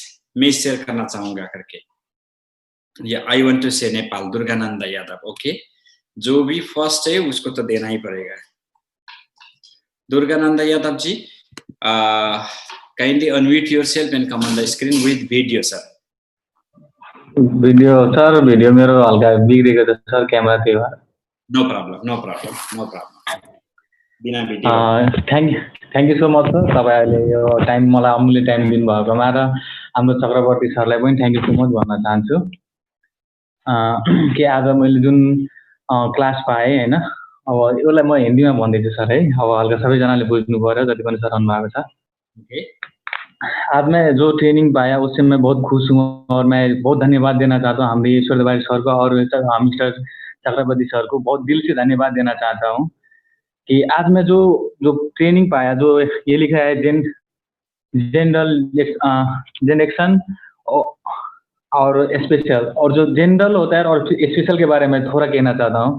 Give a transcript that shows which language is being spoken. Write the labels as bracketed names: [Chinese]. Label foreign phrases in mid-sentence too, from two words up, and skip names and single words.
[Hindi] मैं शेयर करना चाहूंगा करके, या [English] I want to say [Hindi] नेपाल, दुर्गानंद यादव, ओके। जो भी फर्स्ट है उसको तो देना ही पड़ेगा। [English] दुर्गानंद यादव जी, kindly unmute yourself and come on the screen with video sir. [Nepali] वीडियो सर, वीडियो मेरो हल्का बिग्रेको छ सर, क्यामेरा त्यही भएर। [English] No problem, no problem, no problem, बिना video। Thank you so much [Nepali] सर, तपाईँहरूले यो टाइम मलाई अमूल्य टाइम दिनुभएकोमा र हाम्रो चक्रवर्ती सरलाई पनि [English] Thank you so much [Nepali] भन्न चाहन्छु। कि आज मैले जुन क्लास पाएँ होइन, अब यसलाई म हिन्दीमा भन्दैछु सर है, अब हल्का सबैजनाले बुझ्नु पर्यो जति पनि सर आउनुभएको छ। [Hindi] आज मैं जो ट्रेनिंग पाया उससे मैं बहुत खुश हूँ और मैं बहुत धन्यवाद देना चाहता हूँ हमारे ईश्वर तिवारी सर को और मिस्टर चक्रवर्ती सर को बहुत दिल से धन्यवाद देना चाहता हूँ कि आज मैं जो ट्रेनिंग पाया, जो ये लिखा है जनरेक्शन और स्पेशल, और जो जनरल होता है और स्पेशल के बारे में थोड़ा कहना चाहता हूँ।